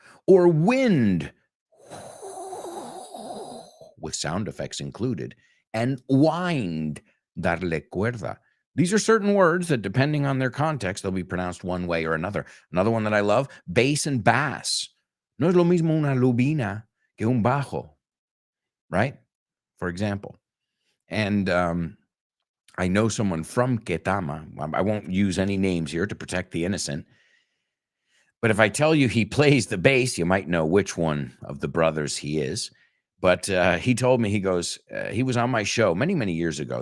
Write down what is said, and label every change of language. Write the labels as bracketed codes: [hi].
[en] Or wind, with sound effects included, and wind, [es] darle cuerda. [en] These are certain words that, depending on their context, they'll be pronounced one way or another. Another one that I love, bass and bass. [es] No es lo mismo una lubina que un bajo, right? [en] For example. And I know someone from Ketama. I won't use any names here to protect the innocent. But if I tell you he plays the bass, you might know which one of the brothers he is. But he told me, he goes, he was on my show many, many years ago.